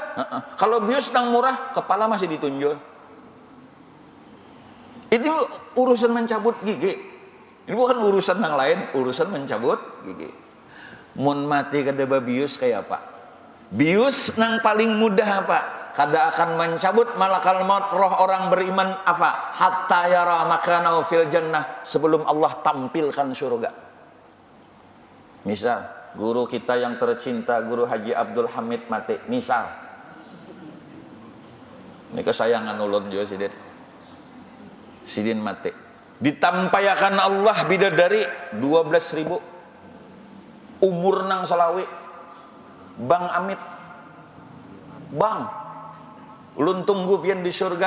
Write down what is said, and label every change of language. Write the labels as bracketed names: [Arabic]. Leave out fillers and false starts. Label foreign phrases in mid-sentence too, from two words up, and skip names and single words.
[Banjar] Kalau bius nang murah, kepala masih ditunjuk. Itu urusan mencabut gigi. Ini bukan urusan yang lain, urusan mencabut gigi. Mun mati kada babius kayak apa? Bius nang paling mudah apa? Kada akan mencabut [Arabic] ملك الموت [Banjar] roh orang beriman apa? [Arabic] حتى يرى مكانه في الجنة, [Banjar] sebelum Allah tampilkan surga. Misal guru kita yang tercinta, Guru Haji Abdul Hamid mati, misal. Ini kesayangan ulun juga Sidin mati. Ditampayakan Allah bidadari 12.000 umur nang selawi. Bang Amit, bang, ulun tunggu pian di surga.